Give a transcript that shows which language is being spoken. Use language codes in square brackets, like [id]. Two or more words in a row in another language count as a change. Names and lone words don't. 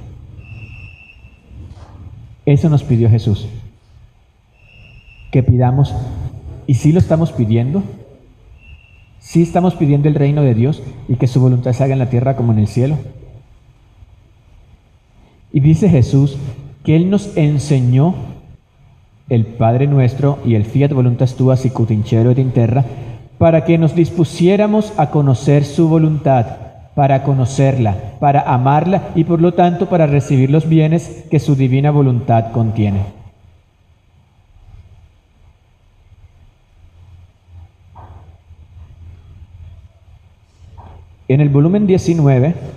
[es] Eso nos pidió Jesús, que pidamos, y sí lo estamos pidiendo. Sí estamos pidiendo el reino de Dios y que su voluntad se haga en la tierra como en el cielo. Y dice Jesús que Él nos enseñó el Padre nuestro y el [la] fiat voluntas tua sicut in cielo et in terra [es] para que nos dispusiéramos a conocer su voluntad, para conocerla, para amarla y por lo tanto para recibir los bienes que su divina voluntad contiene. En el volumen 19,